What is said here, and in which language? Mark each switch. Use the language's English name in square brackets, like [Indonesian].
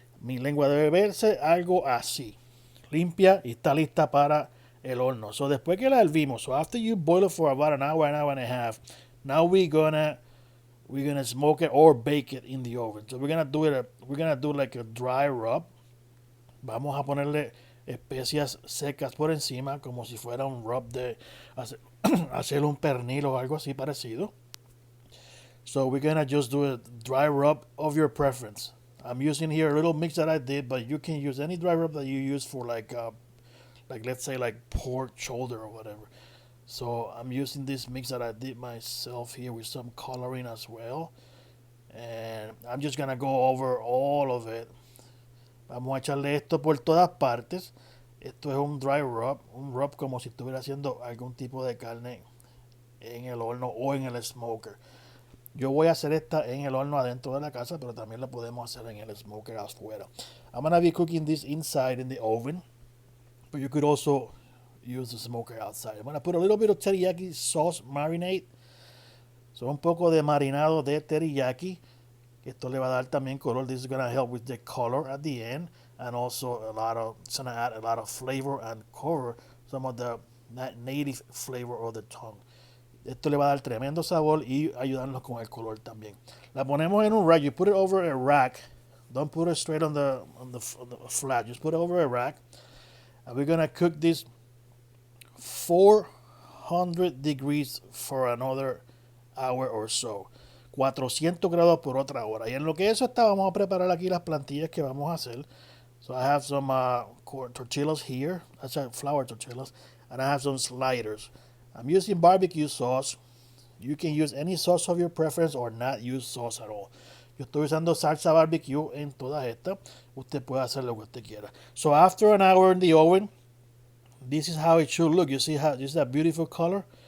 [Spanish] Mi lengua debe verse algo así, limpia y está lista para el horno. [English] So [Spanish] después que la hervimos, [English] so after you boil it for about an hour and a half, now we're gonna smoke it or bake it in the oven. So we're gonna do like a dry rub. [Spanish] Vamos a ponerle especias secas por encima, como si fuera un rub de hacer un pernil o algo así parecido. [English] So we're gonna just do a dry rub of your preference. I'm using here a little mix that I did, but you can use any dry rub that you use for like let's say like pork shoulder or whatever. So I'm using this mix that I did myself here with some coloring as well. And I'm just gonna go over all of it. [Spanish] Vamos a echarle esto por todas partes. Esto es un dry rub, un rub como si estuviera haciendo algún tipo de carne en el horno o en el smoker. Yo voy a hacer esta en el horno adentro de la casa, pero también la podemos hacer en el smoker afuera. [English] I'm gonna be cooking this inside in the oven, but you could also use the smoker outside. I'm gonna put a little bit of teriyaki sauce marinade. [Spanish] So un poco de marinado de teriyaki. Esto le va a dar también color. [English] This is gonna help with the color at the end, and also it's gonna add a lot of flavor and cover some of the native flavor of the tongue. [Spanish] Esto le va a dar tremendo sabor y ayudarnos con el color también. La ponemos en un rack. [English] You put it over a rack. Don't put it straight on the flat. Just put it over a rack. And we're gonna cook this 400 degrees for another hour or so. [Spanish] 400 grados por otra hora. Y en lo que eso está, vamos a preparar aquí las plantillas que vamos a hacer. [English] So I have some tortillas here. That's flour tortillas. And I have some sliders. I'm using barbecue sauce. You can use any sauce of your preference or not use sauce at all. [Spanish] Yo estoy usando salsa barbecue en todas estas. Usted puede hacer lo que usted quiera. [English] So after an hour in the oven, this is how it should look. You see that beautiful color?